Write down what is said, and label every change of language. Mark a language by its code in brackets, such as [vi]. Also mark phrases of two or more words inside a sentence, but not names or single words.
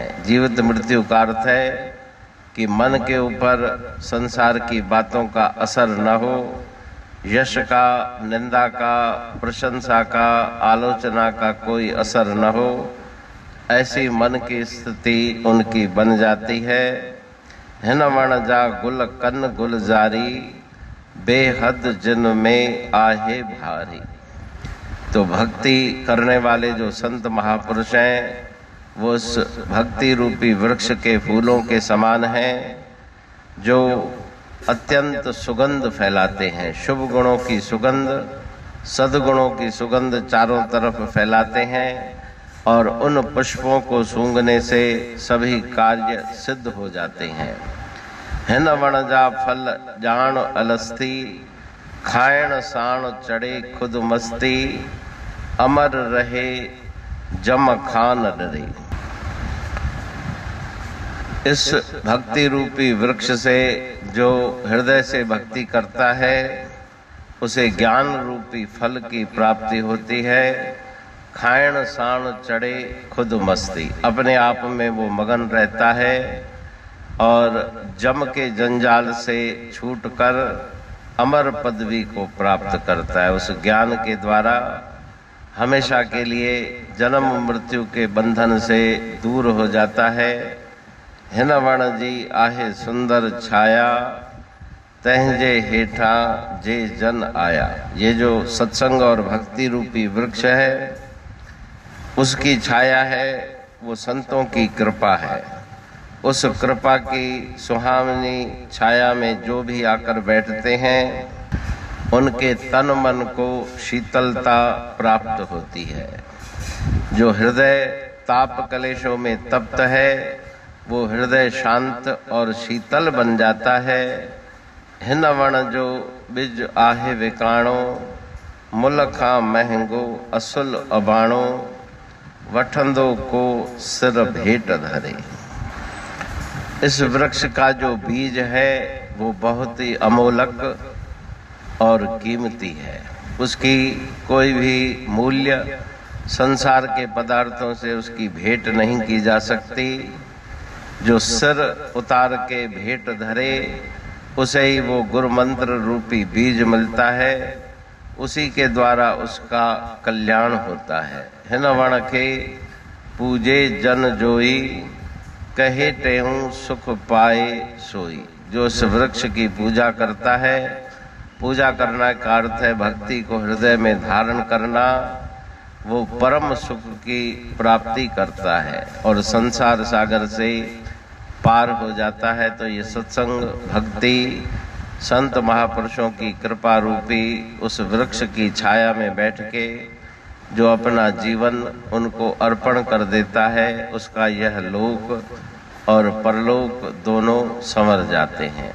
[hi] जीवित मृत्यु का अर्थ है कि मन के ऊपर संसार की बातों का असर न हो, यश का, निंदा का, प्रशंसा का, आलोचना का कोई असर न हो, ऐसी मन की स्थिति उनकी बन जाती है। [sd] हिन वण जा गुल कन गुलजारी, बेहद जिन में आहे भारी। [hi] तो भक्ति करने वाले जो संत महापुरुष हैं वो उस भक्ति रूपी वृक्ष के फूलों के समान हैं जो अत्यंत सुगंध फैलाते हैं। शुभ गुणों की सुगंध, सद्गुणों की सुगंध चारों तरफ फैलाते हैं और उन पुष्पों को सूंघने से सभी कार्य सिद्ध हो जाते हैं। [sd] हिन वण जा फल जान अलस्ती, खायण साण चढ़े खुद मस्ती, अमर रहे जम खान डरे। [hi] इस भक्ति रूपी वृक्ष से जो हृदय से भक्ति करता है उसे ज्ञान रूपी फल की प्राप्ति होती है। [sd] खायण साण चढ़े खुद मस्ती, [hi] अपने आप में वो मगन रहता है और जम के जंजाल से छूटकर अमर पदवी को प्राप्त करता है। उस ज्ञान के द्वारा हमेशा के लिए जन्म मृत्यु के बंधन से दूर हो जाता है। [sd] हिन वण जी आहे सुंदर छाया, तहजे हेठा जे जन आया। [hi] ये जो सत्संग और भक्ति रूपी वृक्ष है उसकी छाया है, वो संतों की कृपा है। उस कृपा की सुहावनी छाया में जो भी आकर बैठते हैं उनके तन मन को शीतलता प्राप्त होती है। जो हृदय ताप कलेशों में तप्त है वो हृदय शांत और शीतल बन जाता है। [sd] हिन वण जो बिज आहे विकाणो, मुल खां महंगो असुल अबाणो, वठंदो को सिर भेंट धरे। [hi] इस वृक्ष का जो बीज है वो बहुत ही अमोलक और कीमती है। उसकी कोई भी मूल्य संसार के पदार्थों से उसकी भेंट नहीं की जा सकती। जो सिर उतार के भेंट धरे उसे ही वो गुरु मंत्र रूपी बीज मिलता है, उसी के द्वारा उसका कल्याण होता है। [sd] हिन वण के पूजे जन जोई, कहे तेहूं सुख पाए सोई। [hi] जो इस वृक्ष की पूजा करता है, पूजा करना का अर्थ है भक्ति को हृदय में धारण करना, वो परम सुख की प्राप्ति करता है और संसार सागर से पार हो जाता है। तो ये सत्संग भक्ति संत महापुरुषों की कृपा रूपी उस वृक्ष की छाया में बैठ के जो अपना जीवन उनको अर्पण कर देता है उसका यह लोक और परलोक दोनों संवर जाते हैं।